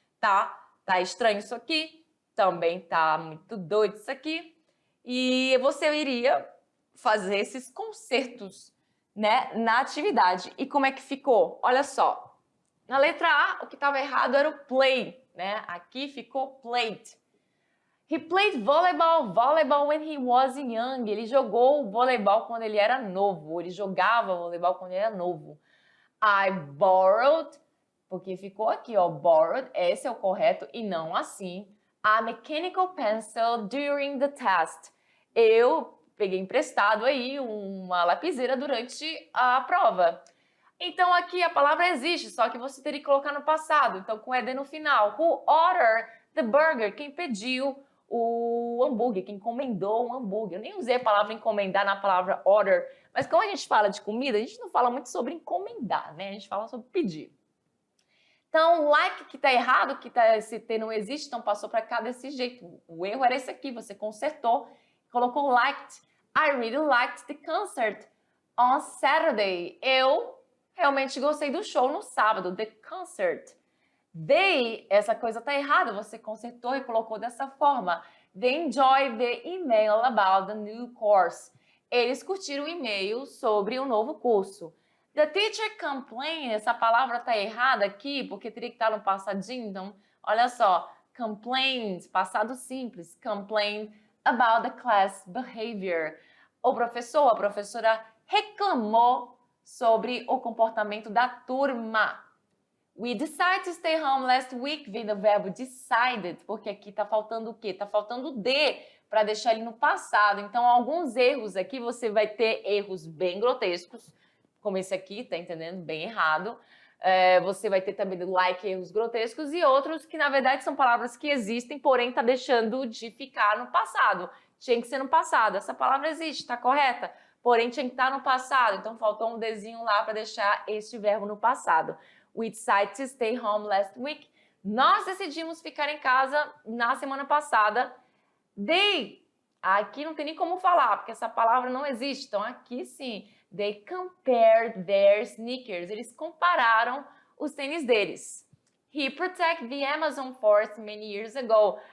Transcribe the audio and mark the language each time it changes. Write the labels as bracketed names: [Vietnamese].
[Portuguese] Tá estranho isso aqui, também tá muito doido isso aqui. E você iria fazer esses consertos, né, na atividade. E como é que ficou? Olha só, na letra A, o que estava errado era o play, né? Aqui ficou played. [English] He played volleyball when he was young. [Portuguese] Ele jogou voleibol quando ele era novo. Ele jogava voleibol quando ele era novo. I borrowed, porque ficou aqui, ó, borrowed, esse é o correto e não assim. [English] A mechanical pencil during the test. [Portuguese] Eu peguei emprestado aí uma lapiseira durante a prova. Então aqui a palavra existe, só que você teria que colocar no passado. Então com ED no final. Who ordered the burger? Quem pediu o hambúrguer, quem encomendou um hambúrguer. Eu nem usei a palavra encomendar na palavra order, mas como a gente fala de comida, a gente não fala muito sobre encomendar, né? A gente fala sobre pedir. Então, like que tá errado, que esse T não existe, então passou para cá desse jeito. O erro era esse aqui, você consertou, colocou liked. [English] I really liked the concert on Saturday. [Portuguese] Eu realmente gostei do show no sábado, the concert. They, essa coisa tá errada, você consertou e colocou dessa forma. [English] They enjoyed the email about the new course. [Portuguese] Eles curtiram o e-mail sobre o novo curso. The teacher complained, essa palavra tá errada aqui, porque teria que estar no passadinho, então, olha só. [English] Complained, passado simples. Complained about the class behavior. [Portuguese] O professor, a professora reclamou sobre o comportamento da turma. We decided to stay home last week, vem do verbo decided, porque aqui tá faltando o quê? Tá faltando o de para deixar ele no passado. Então, alguns erros aqui, você vai ter erros bem grotescos, como esse aqui, tá entendendo? Bem errado. Você vai ter também like erros grotescos e outros que, na verdade, são palavras que existem, porém tá deixando de ficar no passado. Tinha que ser no passado. Essa palavra existe, tá correta? Porém, tinha que estar no passado. Então, faltou um desenho lá para deixar este verbo no passado. [English] We decided to stay home last week. [Portuguese] Nós decidimos ficar em casa na semana passada. They, aqui não tem nem como falar, porque essa palavra não existe. Então, aqui sim. [English] They compared their sneakers. [Portuguese] Eles compararam os tênis deles. [English] He protected the Amazon forest many years ago.